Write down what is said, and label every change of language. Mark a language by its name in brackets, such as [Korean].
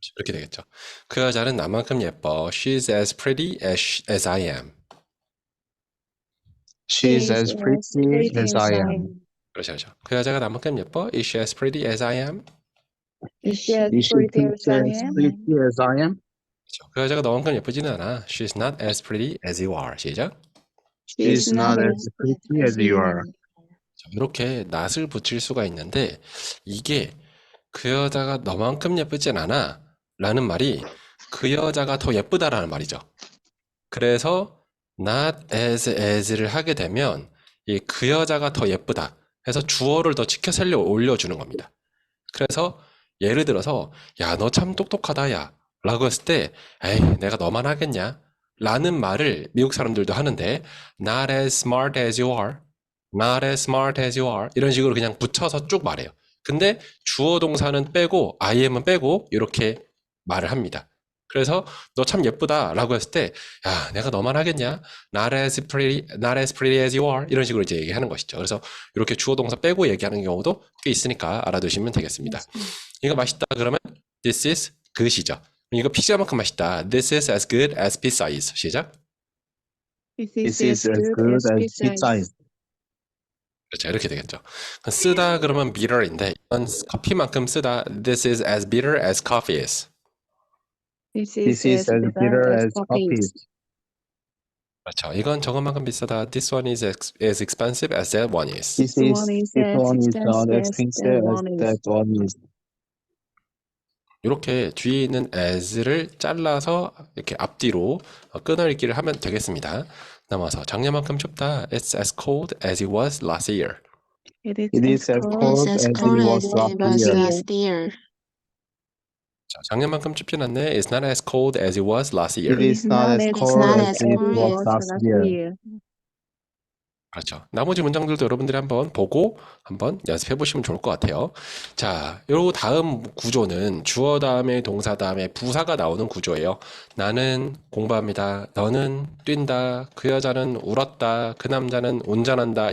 [Korean] 이렇게 되겠죠. 그 여자는 나만큼 예뻐. [English] She's as pretty as I am. She's as pretty as I am. [Korean] 그렇죠. 그 여자가 나만큼 예뻐. [English] Is she as pretty as I am? Is she as Is she pretty as I pretty am? as I am? [Korean] 그렇죠. 그 여자가 너만큼 예쁘지는 않아. [English] She's not as pretty as you are. [Korean] 시작. [English] She's not as pretty as you are. [Korean] 이렇게 not을 붙일 수가 있는데 이게 그 여자가 너만큼 예쁘진 않아 라는 말이 그 여자가 더 예쁘다라는 말이죠. 그래서 [English] not as [Korean] 를 하게 되면 이 그 여자가 더 예쁘다 해서 주어를 더 치켜 살려 올려주는 겁니다. 그래서 예를 들어서 야, 너 참 똑똑하다 야 라고 했을 때 에이, 내가 너만 하겠냐 라는 말을 미국 사람들도 하는데 [English] not as smart as you are, [Korean] not as smart as you are 이런 식으로 그냥 붙여서 쭉 말해요. 근데 주어 동사는 빼고 IM은 빼고 이렇게 말을 합니다. 그래서 너 참 예쁘다 라고 했을 때 야, 내가 너만 하겠냐? [English] not as pretty as you are [Korean] 이런 식으로 이제 얘기하는 것이죠. 그래서 이렇게 주어 동사 빼고 얘기하는 경우도 꽤 있으니까 알아두시면 되겠습니다. 이거 맛있다 그러면 [English] this is good [Korean] 이죠. 이거 피자만큼 맛있다. [English] This is as good as pizza is. [Korean] 시작. [English] This is as good as pizza is. [Korean] 그렇죠. 이렇게 되겠죠. 쓰다 그러면 bitter인데 이건 커피만큼 쓰다. [English] This is as bitter as coffee is. This is as bitter as coffee is. [Korean] 그렇죠. 이건 저것만큼 비싸다. [English] This one is as expensive as that one is. This one is not as expensive as that one is. [Korean] 이렇게 뒤에 있는 as를 잘라서 이렇게 앞뒤로 끊어읽기를 하면 되겠습니다. 넘어서 작년만큼 춥다. [English] It's as cold as it was last year. It is as cold as it was last year. [Korean] 자, 작년만큼 춥진 않네. [English] It's not as cold as it was last year. It is not as cold as it was last year. [Korean] 그렇죠. 나머지 문장들도 여러분들이 한번 보고 한번 연습해 보시면 좋을 것 같아요. 자, 요 다음 구조는 주어 다음에 동사 다음에 부사가 나오는 구조예요. 나는 공부합니다. 너는 뛴다. 그 여자는 울었다. 그 남자는 운전한다.